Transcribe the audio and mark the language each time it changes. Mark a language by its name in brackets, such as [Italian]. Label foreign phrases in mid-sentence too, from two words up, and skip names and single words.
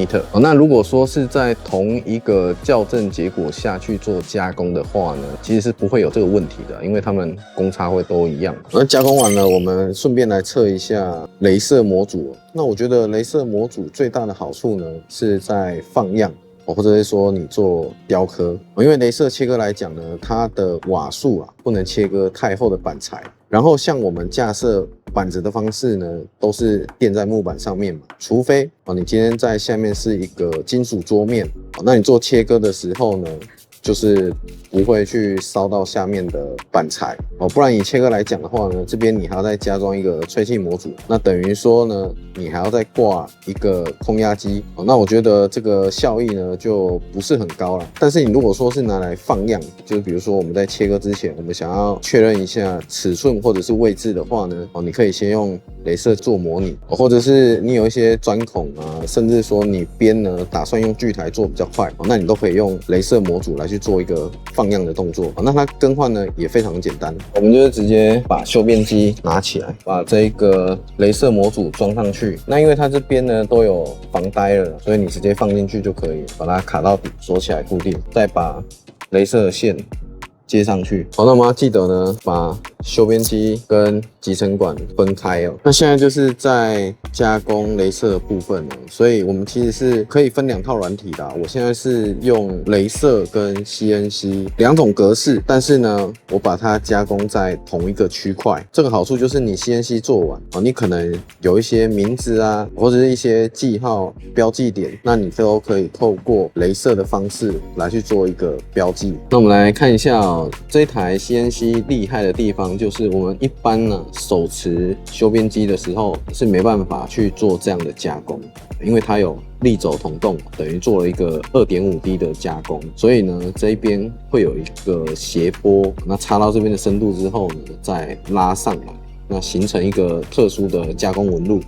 [Chinese] 那如果說是在同一個校正結果下去做加工的話呢，其實是不會有這個問題的，因為它們公差會都一樣。那加工完了，我們順便來測一下雷射模組。那我覺得雷射模組最大的好處呢，是在放樣或者是說你做雕刻。因為雷射切割來講呢，它的瓦數不能切割太厚的板材。然後像我們架設板子的方式呢，都是墊在木板上面嘛，除非你今天在下面是一個金屬桌面，那你做切割的時候呢， 就是不會去燒到下面的板材哦。不然以切割來講的話呢，這邊你還要再加裝一個吹氣模組，那等於說呢，你還要再掛一個空壓機哦。那我覺得這個效益呢就不是很高了。但是你如果說是拿來放樣，就是比如說我們在切割之前，我們想要確認一下尺寸或者是位置的話呢，哦，你可以先用雷射做模擬，或者是你有一些鑽孔啊，甚至說你邊呢打算用鋸台做比較快，那你都可以用雷射模組来去做一個放樣的動作。那它更換呢也非常簡單，我們就是直接把修邊機拿起來，把這個雷射模組裝上去。那因為它這邊呢都有防呆了，所以你直接放进去就可以，把它卡到底，鎖起來固定，再把雷射線接上去。好，那我们要記得呢，把修邊機跟集成管分開哦。那現在就是在加工雷射的部分了，所以我們其實是可以分2套軟體的。我現在是用雷射跟 CNC 2種格式，但是呢，我把它加工在同一個區塊。這個好處就是你 CNC 做完啊，你可能有一些名字啊，或者是一些記號、標記點，那你都可以透過雷射的方式來去做一個標記。那我們來看一下哦，這一台 CNC 厲害的地方就是我們一般呢手持修邊機的時候是沒辦法去做這樣的加工，因為它有力軸同動，等於做了一個 2.5D 的加工，所以呢這一邊會有一個斜坡，那插到這邊的深度之後呢再拉上來，那形成一個特殊的加工紋路。